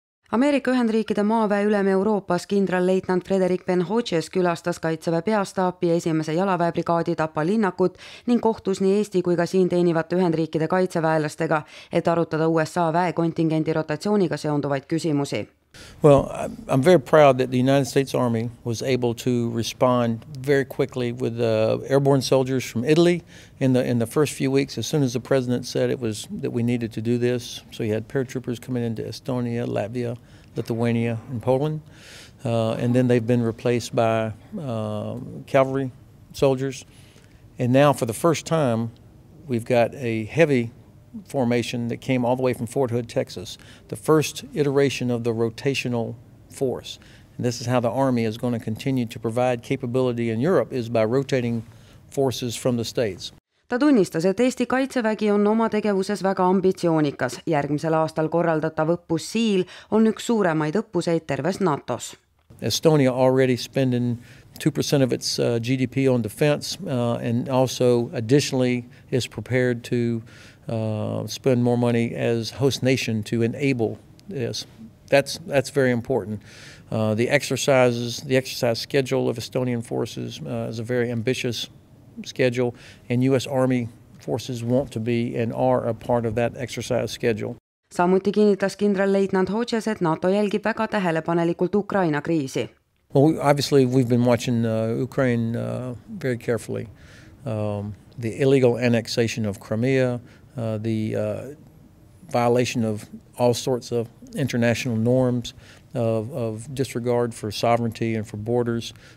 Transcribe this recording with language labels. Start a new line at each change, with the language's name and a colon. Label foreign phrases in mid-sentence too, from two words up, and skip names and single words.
Estonian: Ameerika Ühendriikide maaväe ülem Euroopas kindralleitnant Frederick Ben Hodges külastas Kaitseväe peastaapi esimese jalaväebrigaadi Tapa linnakut ning kohtus nii Eesti kui ka siin teenivate Ühendriikide kaitseväelastega, et arutada USA väekontingendi rotatsiooniga seonduvaid küsimusi.
English: Well, I'm very proud that the United States Army was able to respond very quickly with airborne soldiers from Italy in the first few weeks. As soon as the president said that we needed to do this, so you had paratroopers coming into Estonia, Latvia, Lithuania, and Poland, and then they've been replaced by cavalry soldiers. And now, for the first time, we've got a heavy formation that came all the way from Fort Hood, Texas, the first iteration of the rotational force. And this is how the Army is going to continue to provide capability in Europe, is by rotating forces from the states.
Estonian: Ta tunnistas, et Eesti kaitsevägi on oma tegevuses väga ambitsioonikas. Järgmisel aastal korraldatav õppus SEAL on üks suuremaid õppuseid terves NATOs.
English: Estonia already spending 2% of its GDP on defense, and also additionally is prepared to spend more money as host nation to enable this. That's very important. The exercise schedule of Estonian forces is a very ambitious schedule, and U.S. Army forces want to be and are a part of that exercise schedule.
Estonian: Samuti kinnitas kindralleitnant Hodges, et NATO jälgib väga tähelepanelikult Ukraina kriisi.
English: Well, obviously we've been watching Ukraine very carefully. The illegal annexation of Crimea, the violation of all sorts of international norms of disregard for sovereignty and for borders,